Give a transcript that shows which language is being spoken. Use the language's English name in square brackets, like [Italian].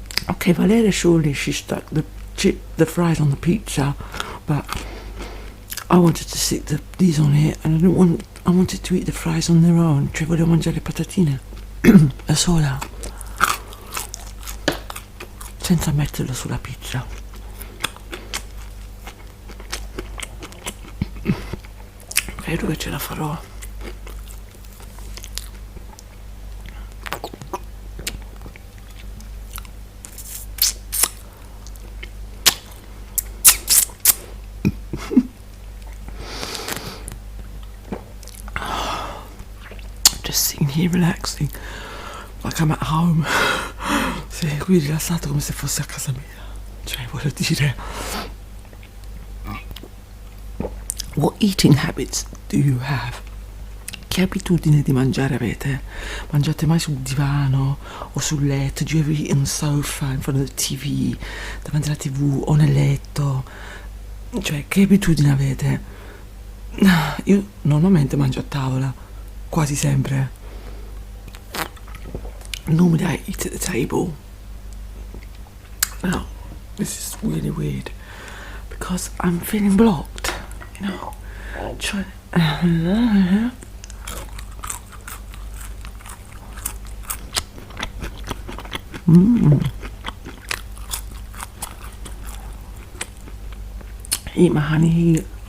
[English] Okay, Valeria surely she stuck the fries on the pizza, but I wanted to stick these on it, and I wanted to eat the fries on their own. [Italian] Cioè volevo mangiare le patatine da sola, senza metterlo sulla pizza. Credo che ce la farò. [English] Just sitting here relaxing like I'm at home. [Italian] Sei qui rilassato come se fossi a casa mia. Cioè voglio dire, [English] what eating habits do you have? [Italian] Che abitudine di mangiare avete? Mangiate mai sul divano o sul letto? [English] Do you ever eat on the sofa, in front of the TV, [Italian] davanti alla TV o nel letto? Cioè che abitudine avete? Io normalmente mangio a tavola, quasi sempre. [English] Normally I eat at the table. Now, this is really weird because I'm feeling blocked, you know. Cioè, Eat my honey.